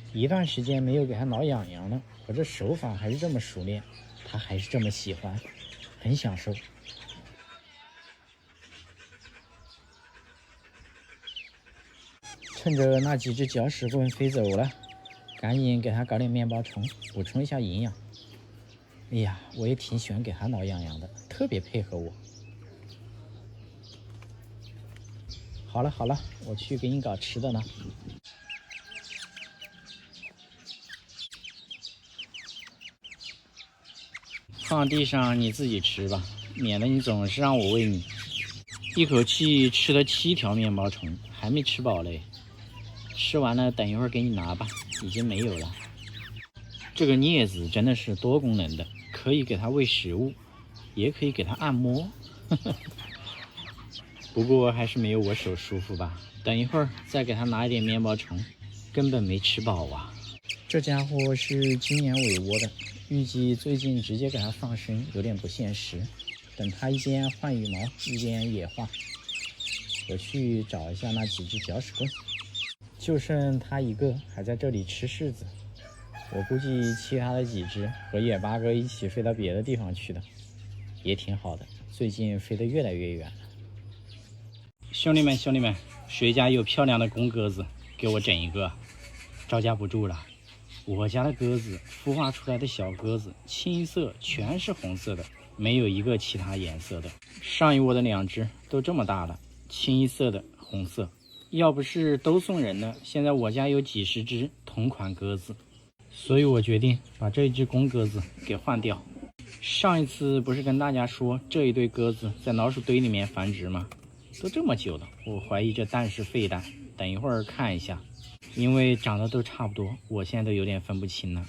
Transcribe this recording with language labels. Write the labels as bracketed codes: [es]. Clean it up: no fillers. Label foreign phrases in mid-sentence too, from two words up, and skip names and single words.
[zh] 一段時間沒有給它挠癢癢了，我這手法還是這麼熟練，它還是這麼喜歡，很享受。趁着那幾隻搅屎棍飛走了，趕緊給它搞點面包蟲，補充一下營養。哎呀，我也挺喜歡給它挠癢癢的，特別配合我。好了，我去給你搞吃的呢。放地上你自己吃吧，免得你总是讓我餵你。一口氣吃了7條面包蟲，還沒吃飽嘞。吃完了，等一會兒給你拿吧，已經沒有了。這個鑷子真的是多功能的，可以給它餵食物，也可以給它按摩。不過還是沒有我手舒服吧。等一會兒再給他拿一點面包蟲，根本沒吃飽啊。這家伙是今年尾窩的，預計最近直接給他放生有點不現實。等他一邊換羽毛一邊野化。我去找一下那幾隻攪屎棍，就剩他一個還在這裡吃柿子。我估計其他的幾隻和野八哥一起飛到別的地方去了，也挺好的。最近飛得越來越遠了。兄弟們，誰家有漂亮的公鴿子，給我整一個，招架不住了。我家的鴿子孵化出来的小鴿子，青色全是紅色的，沒有一個其他顏色的。上一窩的2隻都這麼大了，清一色的紅色。要不是都送人了，現在我家有幾十隻同款鴿子，所以我決定把這一隻公鴿子給換掉。上一次不是跟大家說這一對鴿子在老鼠堆裡面繁殖嗎？都這麼久了，我懷疑這蛋是廢蛋。等一會兒看一下，因為長得都差不多，我現在都有點分不清了。